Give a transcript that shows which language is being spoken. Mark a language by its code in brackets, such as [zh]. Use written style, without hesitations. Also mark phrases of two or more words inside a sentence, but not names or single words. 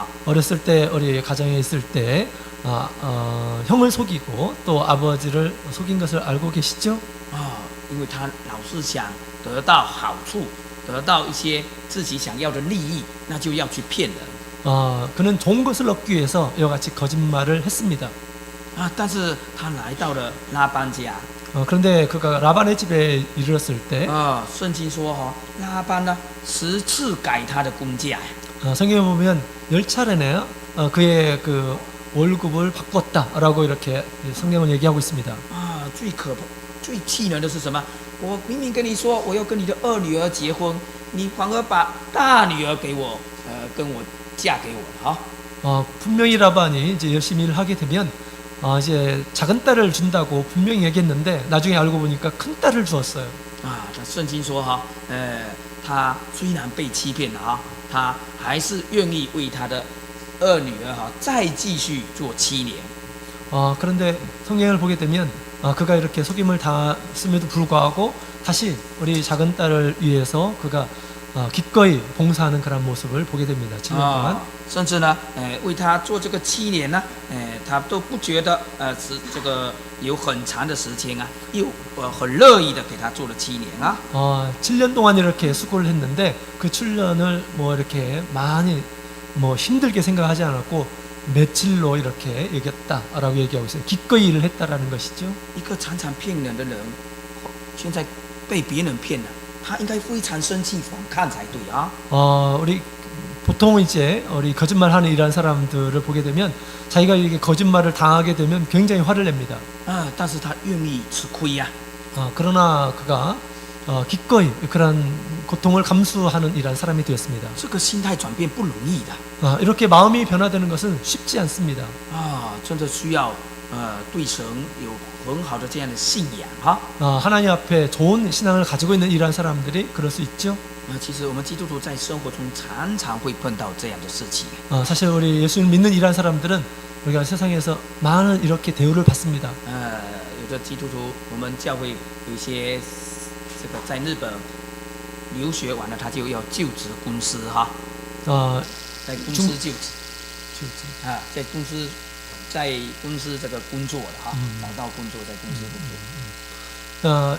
[ko] 어렸을 때 우리 가정에 있을 때 형을 속이고 또 아버지를 속인 것을 알고 계시죠? [zh] 因为他老是想得到好处，得到一些自己想要的利益，那就要去骗人。 [ko] 그는 좋은 것을 얻기 위해서 이와 같이 거짓말을 했습니다. [zh] 啊，但是他来到了拉班家， [ko] 그런데 그가 라반의 집에 이르렀을 때 [zh] 圣经说拉班呢10次改他的工价， [ko] 성경에 보면 10차례나 그의 그 월급을 바꿨다라고 이렇게 성경은 얘기하고 있습니다. [zh] 最气人的是什么？我明明跟你说我要跟你的二女儿结婚，你反而把大女儿给我，跟我嫁给我了 [ko] 분명히 라반이 이제 열심히 일을 하게 되면 이제 작은 딸을 준다고 분명히 얘기했는데 나중에 알고 보니까 큰 딸을 주었어요. [zh] 圣经说他虽然被欺骗了他还是愿意为他的二女儿再继续做7年。 [ko] 그런데 성경을 보게 되면 그가 이렇게 속임을 당했음에도 불구하고 다시 우리 작은 딸을 위해서 그가 기꺼이 봉사하는 그런 모습을 보게 됩니다. 7년 동안. [zh] 甚至呢，为他做这个7年呢，他都不觉得这个有很长的时间啊，又很乐意的给他做了7年啊。 [ko] 7년 동안 이렇게 수고를 했는데 그 7년을 뭐 이렇게 많이 뭐 힘들게 생각하지 않았고 며칠로 이렇게 여겼다라고 얘기하고 있어요. 기꺼이 일을 했다라는 것이죠. [zh] 一个常常骗人的人，现在被别人骗了，他应该非常生气反抗才对啊。 [ko] 우리 보통 이제 우리 거짓말하는 이런 사람들을 보게 되면 자기가 이렇게 거짓말을 당하게 되면 굉장히 화를 냅니다. [zh] 但是他愿意吃亏呀。 [ko] 그러나 그가 기꺼이 그런 고통을 감수하는 이런 사람이 되었습니다. [zh] 这个心态转变不容易的。 [ko] 이렇게 마음이 변화되는 것은 쉽지 않습니다. [zh] 真的需要对神有很好的这样的信仰 [ko] 하나님 앞에 좋은 신앙을 가지고 있는 이러한 사람들이 그럴 수 있죠. [zh] 其实我们基督徒在生活中常常会碰到这样的事情。 [ko] 사실 우리 예수를 믿는 이러한 사람들은 우리가 세상에서 많은 이렇게 대우를 받습니다. [zh] 有的基督徒，我们教会有些这个在日本留学完了，他就要就职公司在公司就职在公司这个工作了找到工作在公司工作。